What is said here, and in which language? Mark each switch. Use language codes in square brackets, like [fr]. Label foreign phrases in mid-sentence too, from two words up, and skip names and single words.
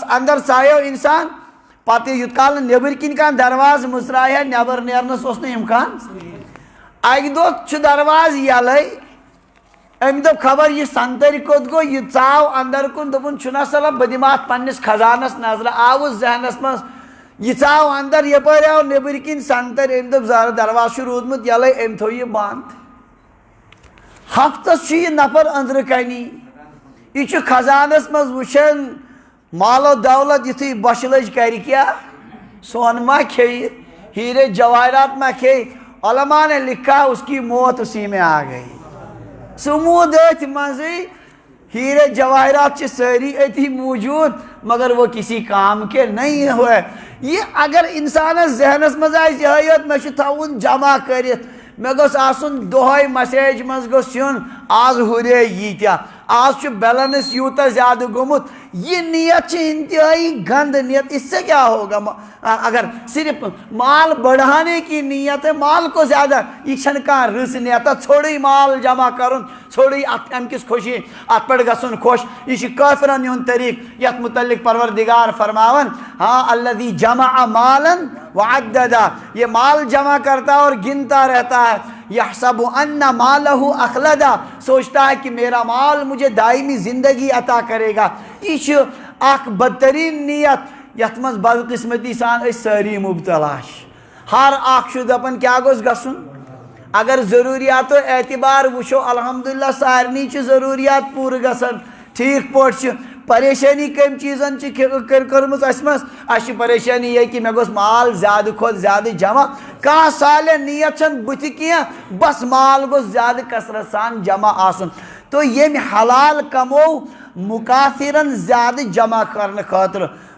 [ks] اندر ژایو انسان پتہٕ یوٗت کال نہٕ نیٚبٕرۍ کِنۍ کانٛہہ دروازٕ مٕژراے ہا نیٚبر نیرنس اوس نہٕ امکان اکہِ دۄہ چھُ دروازٕ یلے أمۍ دوٚپ خبر یہِ سنتٔرۍ کوٚت گوٚو یہِ ژاو اندر کُن دوٚپُن چھُنہ سلا بہٕ دِمہٕ اتھ پننِس خزانس نظرہ آوُس ذہنس منٛز یہ ژاو اندر یپٲرۍ آو نیٚبٕرۍ کِنۍ سنتٔرۍ أمۍ دوٚپ زارٕ دروازٕ چھُ روٗدمُت یلے أمۍ تھوو یہِ بنٛد ہفتس چھُ یہِ نفر أنٛدرٕ کَنی یہِ چھُ خزانس منٛز وٕچھان مال و دولت یُتھُے بۄچھِ لٔج کرِ کیٛاہ سۄن ما کھیٚیہِ ہیٖرے جوٲہرات ما کھیٚیہِ [ur] علماء نے لکھا اس کی موت اسی میں آ گئی [ks] سُہ موٗد أتھۍ منٛزٕے ہیٖرے جوٲہرات چھِ سٲری أتھی موٗجوٗد [ur] مگر وہ کسی کام کے نہیں ہوئے [ks] یہ اگر انسانس ذہنس منٛز آسہِ یِہوٚے یوت مےٚ چھُ تھاوُن جمع کٔرِتھ مےٚ گوٚژھ آسُن دۄہے مسیج منٛز گوٚژھ یُن آز ہُرے ییٖتیاہ آز چھُ بیلنس یوٗتاہ زیادٕ گوٚمُت یہ نیت چھِ انتہائی گند نیت [ur] اس سے کیا ہوگا اگر صرف مال بڑھانے کی نیت ہے مال کو زیادہ [ks] یہ چھنہٕ کانٛہہ رٕژ نیتا ژھوٚرُے مال جمع کرُن ژھوٚرُے اتھ امہِ کِس خوشی اتھ پٮ۪ٹھ گژھُن خۄش یہ چھُ کٲفرن ہُنٛد طریٖقہٕ یتھ متعلق پروردگار فرماون ہاں [ar] الذی جمع مالا [ks] وعددا [ur] یہ مال جمع کرتا اور گنتا رہتا ہے [ar] یحسب ان مالہ اخلدا [ur] سوچتا ہے کہ میرا مال مجھے دائمی زندگی عطا کرے گا [ks] یہ چھُ اکھ بدترین نیت یتھ منٛز بدقسمتی سان أسۍ سٲری مبتلا چھِ ہر اکھ چھُ دپان کیٛاہ گوٚژھ گژھُن اگر ضروٗریاتو اعتبار وٕچھو الحمدللہ سارنٕے چھِ ضروٗریات پوٗرٕ گژھان ٹھیٖک پٲٹھۍ چھِ پریشٲنی کمہِ چیٖزن چھِ کٔرمٕژ اَسہِ منٛز اَسہِ چھِ پریشٲنی یہِ کہِ مےٚ گوٚژھ مال زیادٕ کھۄتہٕ زیادٕ جمع کانٛہہ صالح نیت چھنہٕ بٕتھِ کینٛہہ بس مال گوٚژھ زیادٕ کثرت سان جمع آسُن تو ییٚمۍ حلال کموو مُکاثرن زیادٕ جمع کرنہٕ خٲطرٕ